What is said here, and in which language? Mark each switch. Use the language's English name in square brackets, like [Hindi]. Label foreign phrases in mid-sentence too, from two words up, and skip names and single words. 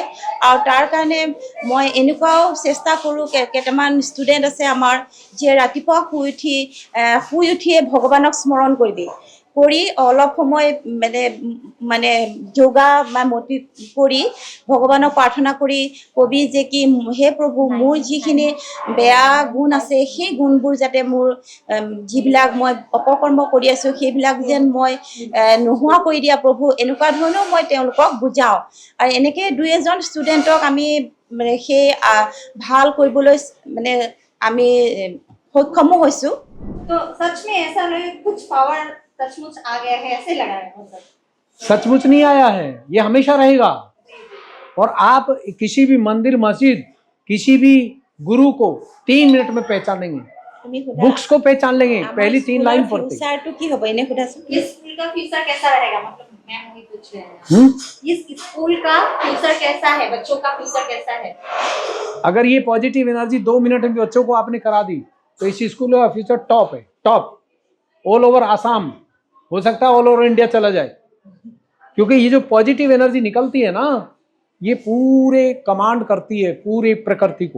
[Assamese] আৰু তাৰ কাৰণে মই এনেকুৱাও চেষ্টা কৰোঁ, কেইটামান ষ্টুডেণ্ট আছে আমাৰ যে ৰাতিপুৱা শুই উঠিয়ে ভগৱানক স্মৰণ কৰি অলপ সময় মানে যোগা বা মতি কৰি ভগৱানক প্ৰাৰ্থনা কৰি কবি যে কি হে প্ৰভু, মোৰ যিখিনি বেয়া গুণ আছে সেই গুণবোৰ যাতে মোৰ যিবিলাক মই অপকৰ্ম কৰি আছোঁ সেইবিলাক যেন মই নোহোৱা কৰি দিয়া প্ৰভু, এনেকুৱা ধৰণেও মই তেওঁলোকক বুজাওঁ। আৰু এনেকৈ দুই এজন ষ্টুডেণ্টক আমি মানে সেই ভাল কৰিবলৈ মানে আমি সক্ষমো হৈছোঁ। [Hindi] तो सच में ऐसा लगे कुछ पावर सचमुच आ गया है, ऐसे लगा है मतलब? सचमुच नहीं आया है, ये हमेशा रहेगा। और आप किसी भी मंदिर, मस्जिद, किसी भी गुरु को 3 मिनट में पहचानेंगे, बुक्स को पहचान लेंगे, पहली 3 लाइन पढ़ते। [Assamese] फ्यूचरটো কি হ'ব এনে সোধাচোন। [Hindi] इस स्कूल का फ्यूचर कैसा रहेगा, मतलब मैं वही पूछ रही हूँ। इस स्कूल का फ्यूचर कैसा है, बच्चों का फ्यूचर कैसा है? अगर ये [English] positive energy [Hindi] 2 मिनट में बच्चों को आपने करा दी तो इस स्कूल का फ्यूचर टॉप है, टॉप। [English] all over [Hindi] आसाम, हो सकता है [English] all over [Hindi] इंडिया चला जाए, क्योंकि ये जो [English] positive energy [Hindi] निकलती है ना, ये पूरे कमांड करती है पूरे प्रकृति को।